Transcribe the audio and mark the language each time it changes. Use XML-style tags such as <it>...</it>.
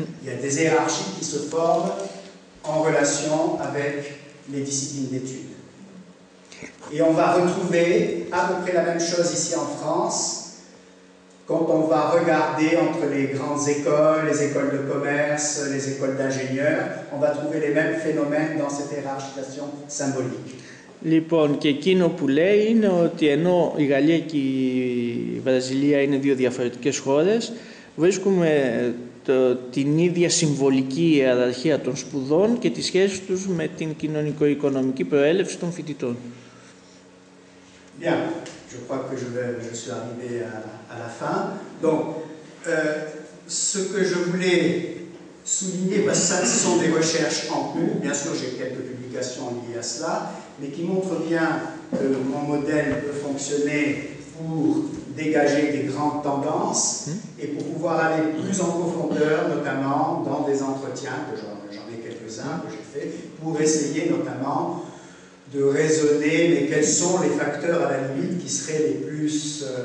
<fr>Il y a des hiérarchies qui se forment en relation avec les disciplines d'études. Et on va retrouver à peu près la même chose ici en France, quand on va regarder entre les grandes écoles, les écoles de commerce, les écoles d'ingénieurs, on va trouver les mêmes phénomènes dans cette hiérarchisation symbolique.</fr> <el>Λοιπόν, και εκείνο που λέει είναι ότι ενώ η Γαλλία και η Βραζιλία είναι δύο διαφορετικές χώρες, βρίσκουμε την ίδια συμβολική ιεραρχία των σπουδών και τη σχέση τους με την κοινωνικο-οικονομική προέλευση των φοιτητών.</el> <fr>Bien, je crois que je suis arrivé à la fin. Donc, ce que je voulais souligner, parce que ça, ce sont des recherches en cours, bien sûr j'ai quelques publications liées à cela, mais qui montrent bien que mon modèle peut fonctionner pour dégager des grandes tendances et pour pouvoir aller plus en profondeur, notamment dans des entretiens, que j'en ai quelques-uns que j'ai fait, pour essayer notamment de raisonner, mais quels sont les facteurs à la limite qui seraient les plus,</fr>